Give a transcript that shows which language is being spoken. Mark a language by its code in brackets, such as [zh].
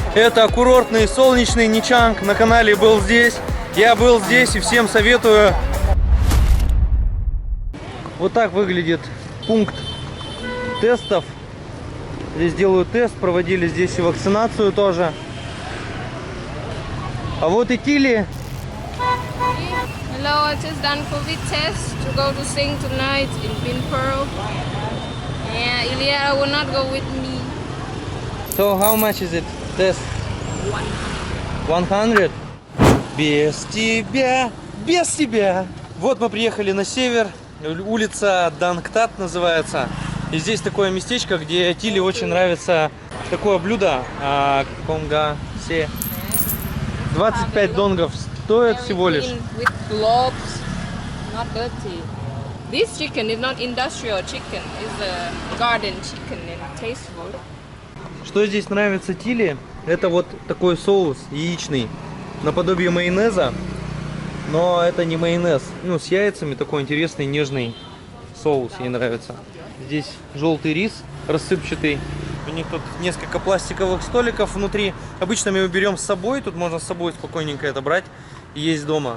[ru] Это курортный солнечный Ничанг. На канале был здесь. Я был здесь и всем советую. Вот так выглядит пункт тестов. Здесь делают тест, проводили здесь и вакцинацию тоже. А вот и Тилли. [en] Hello, I just done COVID test to go to sing tonight in Vingperl. Yeah, Ilya will not go with me. So how much is it test? 100. [ru] Без тебя, без тебя. Вот мы приехали на север. Улица Дангтат называется. И здесь такое местечко, где Тилли очень нравится такое блюдо. Конга се. 25 донгов стоит всего лишь. [en] With globes, not dirty. This chicken is not industrial chicken, it's a garden chicken and tasteful. [ru] Что здесь нравится Тилли, это вот такой соус яичный, наподобие майонеза, но это не майонез. Ну, с яйцами такой интересный нежный соус ей нравится. Здесь желтый рис рассыпчатый. У них тут несколько пластиковых столиков внутри. Обычно мы его берем с собой, тут можно с собой спокойненько это брать и есть дома.